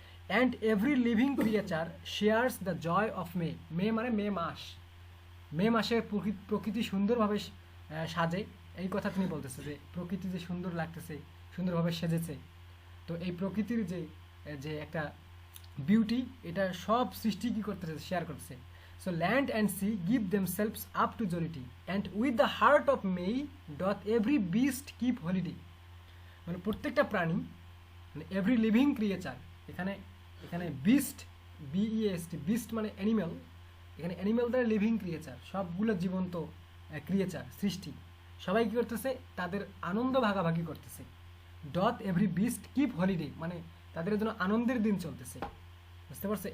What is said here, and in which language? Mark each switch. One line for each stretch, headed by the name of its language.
English: and every living creature shares the joy of May,
Bangla: মে মানে মে মাস, মে মাসে প্রকৃতি সুন্দরভাবে সাজে, এই কথা তিনি বলতেছে যে প্রকৃতি যে সুন্দর লাগতেছে, সুন্দরভাবে সেজেছে। তো এই প্রকৃতির যে একটা বিউটি, এটা সব সৃষ্টি কী করতেছে? শেয়ার করতেছে।
English: So land and sea give themselves up to jollity, and with the heart of May doth every beast keep holiday.
Bangla: মানে প্রত্যেকটা প্রাণী, মানে এভরি লিভিং ক্রিয়েচার, এখানে বিস্ট, BEAST, বিস্ট মানে অ্যানিম্যাল, এখানে অ্যানিম্যাল দ্বারা লিভিং ক্রিয়েচার, সবগুলো জীবন্ত ক্রিয়েচার, সৃষ্টি, সবাই কী করতেছে? তাদের আনন্দ ভাগাভাগি করতেছে।
English: doth every beast keep holiday,
Bangla: মানে তাদের জন্য আনন্দের দিন চলতেছে, বুঝতে পারছো?